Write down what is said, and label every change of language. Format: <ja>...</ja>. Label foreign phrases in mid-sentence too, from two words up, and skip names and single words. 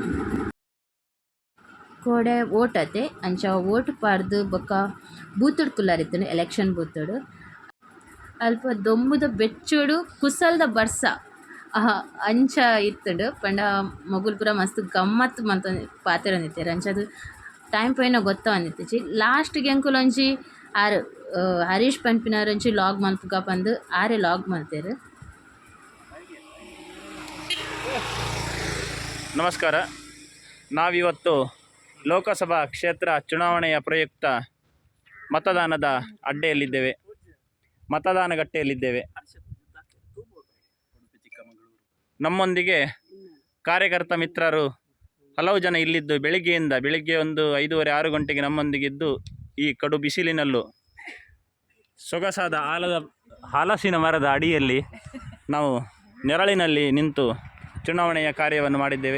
<tcy>ಕೋಡೆ ವೋಟ್ ಅತೆ ಅಂಚ ವೋಟ್ ಪಾಡ್ದು ಬೊಕ್ಕ ಬೂತುಡ್ ಕುಲ್ಲಾರಿತ್ತುಂಡು ಎಲೆಕ್ಷನ್ ಬೂತುಡು ಅಲ್ಪ ದೊಂಬುದ ಬೆಚ್ಚುಡು ಕುಸಲ್ದ ಬರ್ಸ ಅಂಚ ಇತ್ತುಂಡು ಪಂಡ ಮೊಗುಲ್ ಪೂರ ಮಸ್ತ್ ಗಮ್ಮತ್ ಮಂತ ಪಾತೆರೊಂದಿತ್ತೆರ್ ಅಂಚದು ಟೈಮ್ ಪೋಯಿನ ಗೊತ್ತವನಿತ್ತಿಜಿ ಲಾಸ್ಟ್ಗೆ ಎಂಕುಲೊಂಜಿ ಆರ್ ಹರೀಶ್ ಪನ್ಪಿನವರೊಂಜಿ ಲಾಗ್ ಮಲ್ಪುಗ ಪಂದು ಆರೆ ಲಾಗ್ ಮಲ್ತೆರ್.</tcy> <kn>ನಮಸ್ಕಾರ. ನಾವಿವತ್ತು ಲೋಕಸಭಾ ಕ್ಷೇತ್ರ ಚುನಾವಣೆಯ ಪ್ರಯುಕ್ತ ಮತದಾನದ ಅಡ್ಡೆಯಲ್ಲಿದ್ದೇವೆ, ಮತದಾನ ಗಟ್ಟೆಯಲ್ಲಿದ್ದೇವೆ. ನಮ್ಮೊಂದಿಗೆ ಕಾರ್ಯಕರ್ತ ಮಿತ್ರರು ಹಲವು ಜನ ಇಲ್ಲಿದ್ದು ಬೆಳಿಗ್ಗೆ ಒಂದು 5:30-6 ಗಂಟೆಗೆ ನಮ್ಮೊಂದಿಗಿದ್ದು ಈ ಕಡು ಬಿಸಿಲಿನಲ್ಲೂ ಸೊಗಸಾದ ಹಲಸಿನ ಮರದ ಅಡಿಯಲ್ಲಿ ನಾವು ನೆರಳಿನಲ್ಲಿ ನಿಂತು ಚುನಾವಣೆಯ ಕಾರ್ಯವನ್ನು ಮಾಡಿದ್ದೇವೆ.</kn>